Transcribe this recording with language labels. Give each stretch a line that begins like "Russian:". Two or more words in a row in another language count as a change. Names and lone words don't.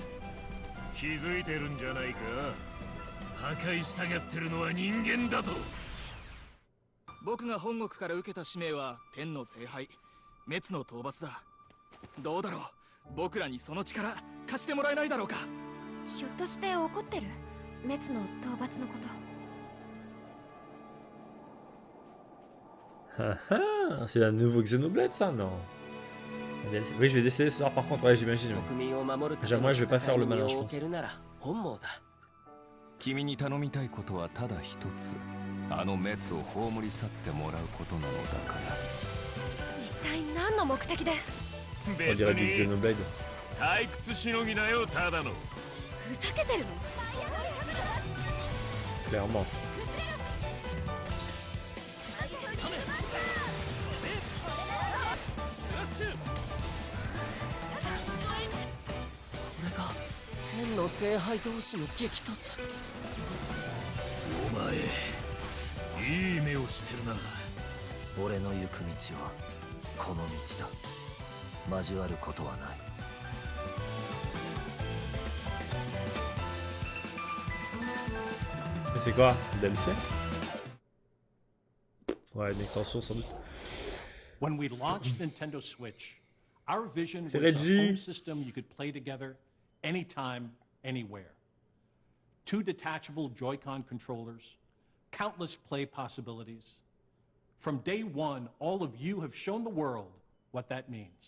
Japanese: 気づいてるんじゃないか。破壊したがってるのは人間だと。僕が本国から受けた使命は天の聖杯滅の討伐だ。どうだろう、僕らにその力貸してもらえないだろうか。ひょっとして怒ってる？滅の討伐のこと。
French: Ah ah, c'est un nouveau Xenoblade ça, non? Oui, je vais décider ce soir par contre, ouais, j'imagine. Déjà, moi, je vais pas faire le malin, je pense.
Japanese: 君に頼みたいことはただ一つ。あの滅を葬り去ってもらうことなのだから。一体何の目的で？
French: On dirait du Xenoblade.
Japanese: 退屈しのぎだよ、ただの。ふざけてるの？
French: Clairement.
Japanese: 天の聖杯同士の激突。お前いい目をしてるな。俺の行く道はこの道だ。交わることはない。
French: Mais c'est quoi? DLC? Ouais, une extension sans doute.
English: When we launched Nintendo Switch, our vision was
French: C'est
English: a
French: Reggie.
English: home system you could play together anytime, anywhere. 2 detachable Joy-Con controllers, countless play possibilities. From day one, all of you have shown the world what that means.